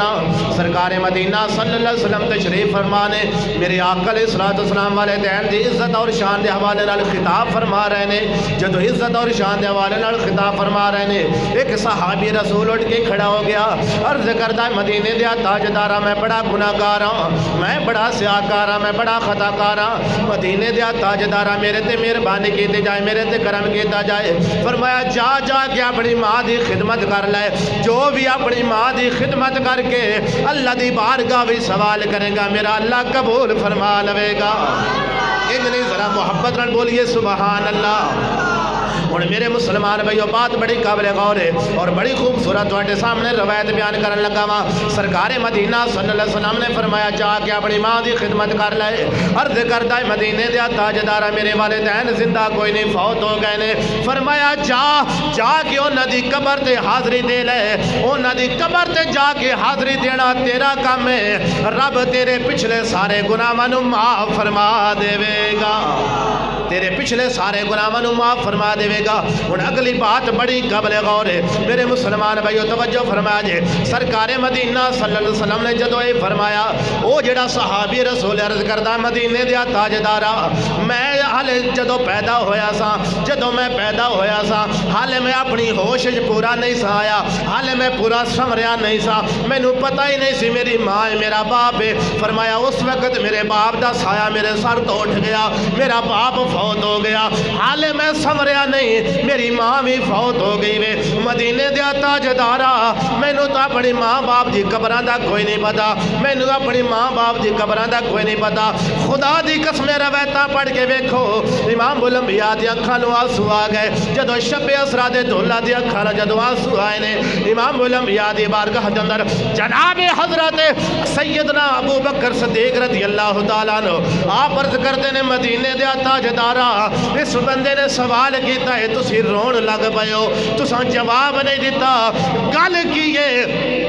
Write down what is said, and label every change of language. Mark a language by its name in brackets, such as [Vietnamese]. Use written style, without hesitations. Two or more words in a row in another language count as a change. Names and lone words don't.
[Punjabi] سرکار مدینہ [Arabic] صلی اللہ علیہ وسلم [Punjabi] تشریف فرمانے میرے آقا [Arabic] علیہ السلام [Punjabi] والے دین دی عزت اور شان دے حوالے نال خطاب فرما رہے نے۔ جدو عزت اور شان دے حوالے نال خطاب فرما رہے نے، ایک صحابی رسول اٹھ کے کھڑا ہو گیا، عرض کردا ہے مدینے دیا تاجدارا میں بڑا گناہگار ہاں، میں بڑا سیاہکار ہاں، میں بڑا خطا کار ہاں، مدینے دیا تاجدارا میرے تے مہربانی کیتی جائے، میرے تے کرم کیتا جائے۔ فرمایا جا کے اپنی ماں دی خدمت کر لے، جو بھی اپنی ماں دی خدمت کر کے اللہ دی بارگاہ بھی سوال کرے گا میرا اللہ قبول فرما لے گا۔ اتنی ذرا محبت نال بولیے سبحان اللہ۔ اور میرے مسلمان بھائیو، بات بڑی قابل غور ہے اور بڑی خوبصورت تواڈے سامنے روایت بیان کرن لگا وا۔ سرکار مدینہ [Arabic] صلی اللہ علیہ وسلم [Punjabi] نے فرمایا جا کے اپنی ماں دی خدمت کر لے۔ عرض کردا ہے مدینے دیا تاجدارا میرے والدین زندہ کوئی نہیں، فوت ہو گئے نے۔ فرمایا جا کے انہاں دی قبر تے حاضری دے لے، انہاں دی قبر تے جا کے حاضری دینا تیرا کام ہے، رب تیرے پچھلے سارے گناہاں نوں معاف فرما دے گا، تیرے پچھلے سارے گناہاں نوں معاف فرما دے گا۔ اور اگلی بات بڑی قابل غور ہے میرے مسلمان بھائیو، توجہ فرمایا جے۔ سرکار مدینہ [Arabic] صلی اللہ علیہ وسلم [Punjabi] نے جدو یہ فرمایا، وہ جڑا صحابی رسول عرض کردا مدینے دیا تاجدارا، میں حالے جدو پیدا ہویا سا حالے میں اپنی ہوش پورا نہیں سا آیا، حالے میں پورا سمریا نہیں سا، مینوں پتہ ہی نہیں سی میری ماں ہے میرا باپ ہے۔ فرمایا اس وقت میرے باپ دا سایہ میرے سر تو اٹھ گیا، میرا باپ فوت ہو گیا، حالے میں سمریا نہیں میری ماں بھی فوت ہو گئی وے۔ مدینے دیا تاجدارا مینوں تو اپنی ماں باپ دی قبراں دا کوئی نہیں پتا، مینوں اپنی ماں باپ دی قبراں دا کوئی نہیں پتا۔ خدا دی قسم روایتاں پڑھ کے ویکھو، امام الانبیاء دی اکھاں نوں آنسو آ گئے جدوں شب اسرا دے دھولا دی اکھاں نوں جدوں آنسو آئے نے۔ امام الانبیاء دی بارگاہ دے اندر جناب حضرت سیدنا ابو بکر صدیق [Arabic] رضی اللہ تعالیٰ عنہ [Punjabi] آپ عرض کرتے نے مدینے دیا تاجدارا اس بندے نے سوال کیتا ہے تسی رون لگ پئے ہو، تساں جواب نہیں دیتا، گل کی ہے؟